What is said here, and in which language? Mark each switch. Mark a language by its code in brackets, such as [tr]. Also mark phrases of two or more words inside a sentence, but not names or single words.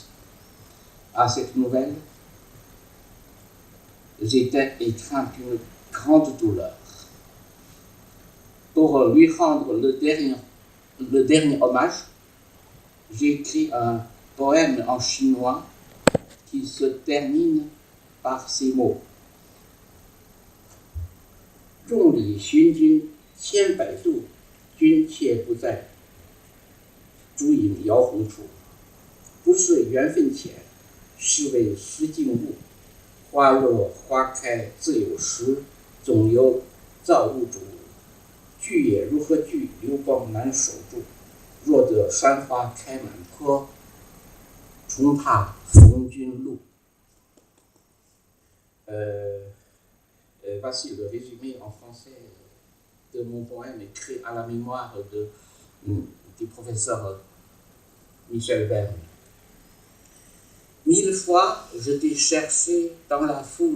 [fr] À cette nouvelle, j'étais étreint d'une grande douleur. Pour lui rendre le dernier hommage, j'ai écrit un poème en chinois qui se termine par ces mots. [zh] 众里寻君千百度，君妾不在，烛影摇红处。不是缘分浅，是为识尽物。花落花开自有时，总有造物主。聚也如何聚？流光难守住。若得山花开满坡，重踏逢君路。 [fr] Voici le résumé en français de mon poème écrit à la mémoire du professeur Michel Verne. 1000 fois, je t'ai cherché dans la foule.